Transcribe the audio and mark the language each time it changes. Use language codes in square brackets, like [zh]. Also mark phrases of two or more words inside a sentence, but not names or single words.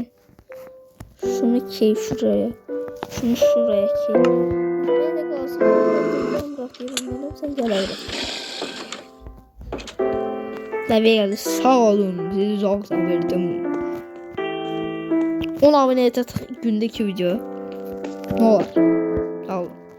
[tr] Şunu giy şuraya. Şunu şuraya giy. Ben de kalsın. Ben bırakıyorum. Sen gel öyle. Tabii geldi. Sağ olun. Sizi çok severdim. [az] 10 abunəyə çatıq gündə 2 video. Nə olar? Sağ olun.